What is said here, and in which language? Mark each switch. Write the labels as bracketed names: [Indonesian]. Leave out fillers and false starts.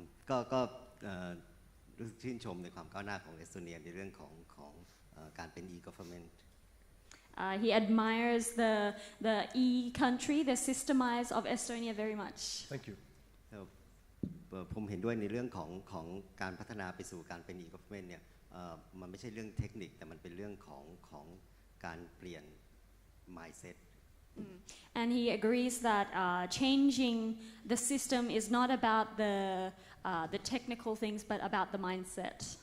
[Thai] ก็รู้สึกชื่นชมในความก้าวหน้าของเอสโตเนียในเรื่องของการเป็น e-government [English] He admires the e-country, the systemized of Estonia very much. Thank you. [Thai] ผมเห็นด้วยในเรื่องของการพัฒนาไปสู่การเป็น e-government เนี่ยมันไม่ใช่เรื่องเทคนิคแต่มันเป็นเรื่องของการเปลี่ยน mindset. [English] And he agrees that changing the system is not about the technical things, but about the mindset.